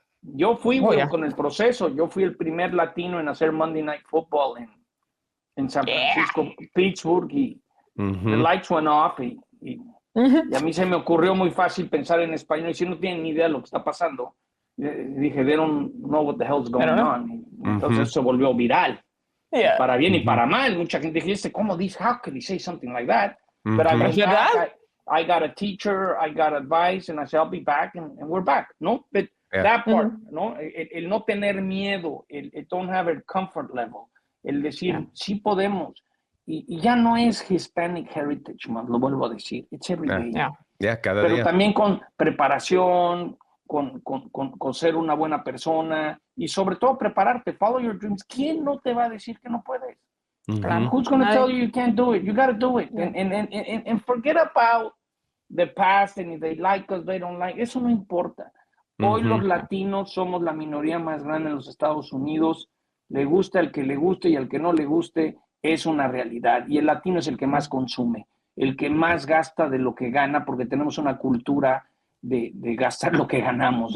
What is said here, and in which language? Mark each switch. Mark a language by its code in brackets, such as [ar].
[es] Yo fui con el proceso. Yo fui el primer latino en hacer Monday Night Football en San Francisco, Pittsburgh, y [en] the lights went off. [es] Y a mí se me ocurrió muy fácil pensar en español. Y si no tienen ni idea de lo que está pasando, dije, [en] they don't know what the hell's going on. [es] Entonces se volvió viral. Para bien y para mal. Mucha gente dice, ¿cómo dice? [en] How could he say something like that? But I got a teacher, I got advice, and I said, I'll be back, and we're back, ¿no? But that part, [es] ¿no? El no tener miedo, el [en] don't have a comfort level, [es] el decir, sí podemos. Y ya no es Hispanic Heritage Month, lo vuelvo a decir. [en] It's every day. [es] Cada Pero día. también con preparación, con ser una buena persona y sobre todo prepararte. [en] Follow your dreams. [es] ¿Quién no te va a decir que no puedes? [en] Who's going to tell you can't do it? You got to do it. And forget about the past and if they like us, they don't like. [es] Eso no importa. Hoy los latinos somos la minoría más grande en los Estados Unidos. Le gusta al que le guste y al que no le guste, es una realidad. Y el latino es el que más consume, el que más gasta de lo que gana, porque tenemos una cultura de gastar lo que ganamos.